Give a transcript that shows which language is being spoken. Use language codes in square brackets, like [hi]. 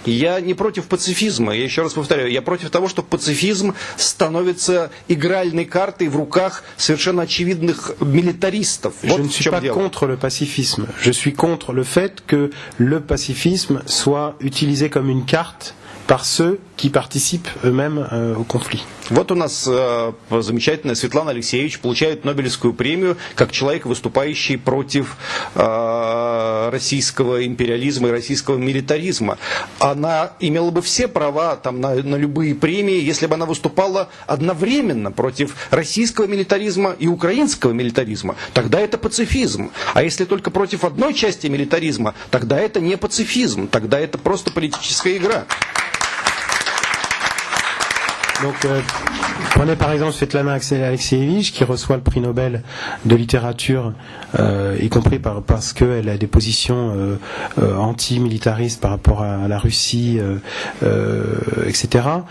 [ru] Я не против пацифизма, я еще раз повторяю, я против того, что пацифизм становится игральной картой в руках совершенно очевидных милитаристов. [fr] Je ne suis pas contre le pacifisme. Je suis contre le fait que le pacifisme soit utilisé comme une carte par ceux qui participent eux-mêmes au conflit. [ru] Вот у нас замечательная Светлана Алексеевич получает Нобелевскую премию как человек, выступающий против российского империализма и российского милитаризма. Она имела бы все права на любые премии, если бы она выступала одновременно против российского милитаризма и украинского милитаризма. Тогда это пацифизм. А если только против одной части милитаризма, тогда это не pacifisme, тогда это просто политическая игра. [fr] Donc, prenez par exemple Svetlana Alexievich qui reçoit le prix Nobel de littérature, y compris parce qu'elle a des positions anti-militaristes par rapport à la Russie, etc.